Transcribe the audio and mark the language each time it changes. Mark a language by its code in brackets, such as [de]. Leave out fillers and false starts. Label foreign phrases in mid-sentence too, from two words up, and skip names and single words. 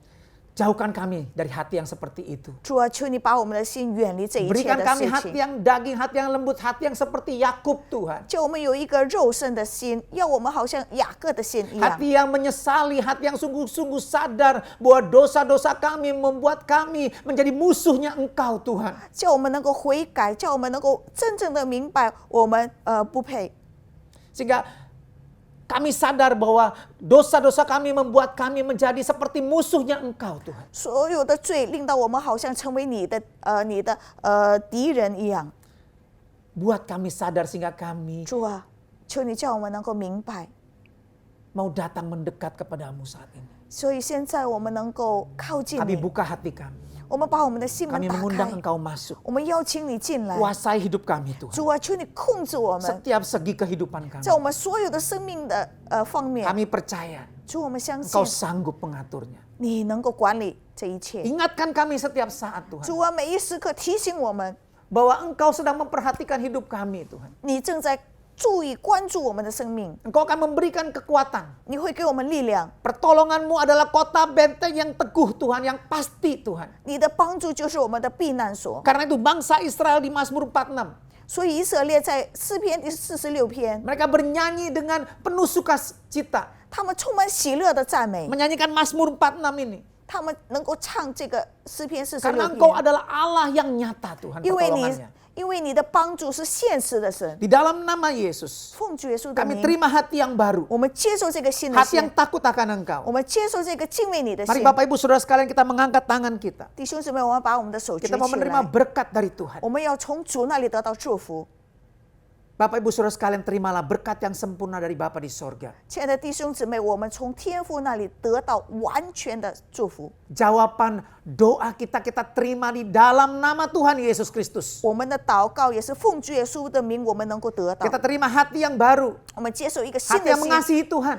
[id] Jauhkan kami dari hati yang seperti itu. [zh] 主啊，求你把我们的心远离这一切 [id] Berikan [zh] 的 [id] kami [zh] 事 [id] hati [zh] 情， [id] yang daging, hati yang lembut, hati yang seperti Yakub Tuhan. [zh] 叫我们有一个肉身的心，要我们好像雅各的心一样， [id] Hati yang menyesali, hati yang sungguh-sungguh sadar bahwa dosa-dosa kami membuat kami menjadi musuhnya Engkau Tuhan. [zh] 叫我们能够悔改，叫我们能够真正的明白我们不配。 [id] Sehingga kami sadar bahwa dosa-dosa kami membuat kami menjadi seperti musuhnya Engkau Tuhan. [zh] 所有的罪令到我们好像成为你的敌人一样。 [id] Buat kami sadar sehingga kami [zh] 主啊，求你叫我们能够明白。 [id] mau datang mendekat kepadamu saat ini. [zh] 所以现在我们能够靠近 [id] Kami [zh] 你， [id] buka hati kami. [zh] 我们把我们的心门 [id] Kami [zh] 打 [id] mengundang [zh] 开， [id] Engkau masuk. [zh] 我们邀请你进来。 [id] Kuasai hidup kami Tuhan. [zh] 主啊，求你控制我们， [id] Setiap segi kehidupan kami. [zh] 在我们所有的生命的方面， [id] Kami percaya [zh] 主，我们相信 [id] Engkau sanggup mengaturnya. [zh] 你能够管理这一切。 [id] Ingatkan kami setiap saat Tuhan. [zh] 主啊，每一时刻提醒我们， [id] Bahwa Engkau sedang memperhatikan hidup kami Tuhan. [zh] 你正在注意关注我们的生命， [id] Engkau akan memberikan kekuatan. [zh] 你会给我们力量， [id] Pertolonganmu adalah kota benteng yang teguh Tuhan, yang pasti Tuhan. [zh] 你的帮助就是我们的避难所。 [id] Karena itu bangsa Israel di Mazmur 46, [zh] 所以以色列在诗篇第46篇， [id] mereka bernyanyi dengan penuh sukacita. [zh] 他们充满喜乐的赞美， [id] Menyanyikan Mazmur 46 ini. [zh] 他们能够唱这个诗篇 [id] Karena [zh] 46 [id] Engkau [zh] 篇， [id] adalah Allah yang nyata Tuhan [zh] 因为 [id] pertolongannya. [zh] 你的帮助是现实的神。 [id] Di dalam nama Yesus, [zh] 奉主耶稣的 [id] kami [zh] 名， [id] terima hati yang baru. [zh] 我们接受这个新的 [id] Hati yang [zh] 心， [id] takut akan [zh] 我 [id] Engkau. [zh] 们接受这个敬畏你的 [id] Mari [zh] 心。 [id] Bapak Ibu Saudara sekalian kita mengangkat tangan kita. [zh] 弟兄姊妹，我们把我们的手举 [id] Kita mau [zh] 起 [id] menerima [zh] 来， [id] berkat dari Tuhan. [zh] 我们要从主那里得到祝福。 [id] Bapak Ibu Saudara sekalian terimalah berkat yang sempurna dari Bapa di sorga. [zh] 亲爱的弟兄姊妹，我们从天父那里得到完全的祝福。 [id] Jawaban doa kita terima di dalam nama Tuhan Yesus Kristus. [zh] 我们的祷告也是奉主耶稣的名，我们能够得到。 [id] Kita terima hati yang baru. [zh] 我们接受一个新 [id] Hati [zh] 的 [id] yang [zh] 心， [id] mengasihi Tuhan.